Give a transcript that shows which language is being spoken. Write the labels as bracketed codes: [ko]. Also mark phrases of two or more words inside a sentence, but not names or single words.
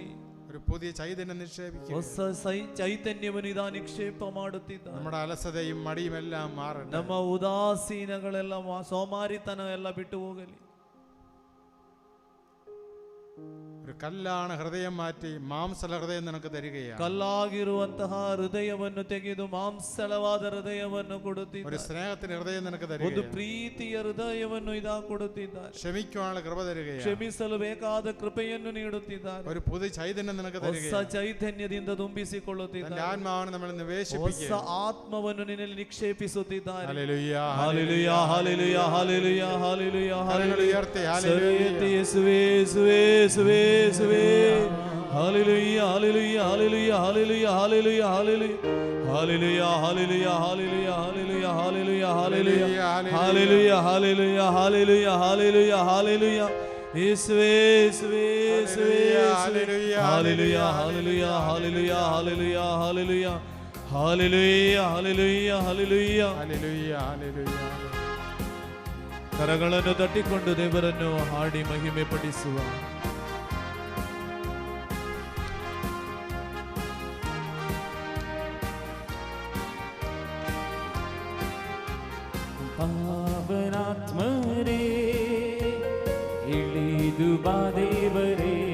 [ml] ഒരു പുതിയ ചൈതന്യം നിക്ഷേപിക്കുക. [kn] ಹೊಸ ಚೈತನ್ಯವನ್ನು ಇದ ನಿಕ್ಷೇಪ ಮಾಡುತ್ತಿದ್ದಾರೆ. [ml] നമ്മുടെ അലസതയും മടിയും എല്ലാം മാറട്ടെ. [kn] ನಮ್ಮ ಉದಾಸೀನಗಳೆಲ್ಲ, ಸೋಮಾರಿತನ ಎಲ್ಲ ಬಿಟ್ಟು ಹೋಗಲಿ. [ml] ഒരു കല്ലാണ് ഹൃദയം മാറ്റി മാംസല ഹൃദയം നിനക്ക് തരികയാണ്. [kn] ಕಲ್ಲಾಗಿರುವಂತಹ ಹೃದಯವನ್ನು ತೆಗೆದು ಮಾಂಸಳವಾದ ಹೃದಯವನ್ನು ಕೊಡುತ್ತಿದ್ದಾರೆ. [ml] ഒരു സ്നേഹത്തിന്റെ ഹൃദയം നിനക്ക് [kn] ಒಂದು [ml] തരികയാണ്. [kn] ಪ್ರೀತಿಯ ಹೃದಯವನ್ನು ಇದ ಕೊಡುತ್ತಿದ್ದಾರೆ. [ml] ക്ഷമിക്കുവാനുള്ള കൃപ തരികയാണ്. [kn] ಕ್ಷಮಿಸಲು ಬೇಕಾದ ಕೃಪೆಯನ್ನು ನೀಡುತ್ತಿದ್ದಾರೆ. [ml] ഒരു പുതിയ ചൈതന്യം നിനക്ക് [kn] ಹೊಸ [ml] തരികയാണ്. [kn] ಚೈತನ್ಯದಿಂದ ತುಂಬಿಸಿಕೊಳ್ಳುತ್ತಿದ್ದಾರೆ. [ml] ആത്മാവിനെ നമ്മൾ [kn] ಹೊಸ [ml] നിവേശിപ്പിക്കുക. [kn] ಆತ್ಮವನ್ನು ನಿನ್ನಲ್ಲಿ ನಿಕ್ಷೇಪಿಸುತ್ತಿದ್ದಾರೆ. [ml] ഹല്ലേലൂയ, ഹല്ലേലൂയ, ഹല്ലേലൂയ, ഹല്ലേലൂയ, ഹല്ലേലൂയ, ഹല്ലേലൂയ. ഉയർത്തി ഹല്ലേലൂയ. യേശുവേ, യേശുവേ, യേശുവേ, യേശുവേ. ഹല്ലേലൂയ, ഹല്ലേലൂയ, ഹല്ലേലൂയ, ഹല്ലേലൂയ, ഹല്ലേലൂയ, ഹല്ലേലൂയ, ഹല്ലേലൂയ, ഹല്ലേലൂയ, ഹല്ലേലൂയ, ഹല്ലേലൂയ, ഹല്ലേലൂയ, ഹല്ലേലൂയ, ഹല്ലേലൂയ, ഹല്ലേലൂയ, ഹല്ലേലൂയ, ഹല്ലേലൂയ, ഹല്ലേലൂയ. യേശുവേ, യേശുവേ, യേശുവേ, ഹല്ലേലൂയ, ഹല്ലേലൂയ, ഹല്ലേലൂയ, ഹല്ലേലൂയ, ഹല്ലേലൂയ, ഹല്ലേലൂയ, ഹല്ലേലൂയ, ഹല്ലേലൂയ, ഹല്ലേലൂയ, ഹല്ലേലൂയ, ഹല്ലേലൂയ. [kn] ಕರಗಳನ್ನು ತಟ್ಟಿಕೊಂಡು ದೇವರನ್ನು ಹಾಡಿ ಮಹಿಮೆ ಪಡಿಸುವ. ಪಾವನಾತ್ಮರೇ ಇಳಿದು ಬಾ ದೇವರೇ,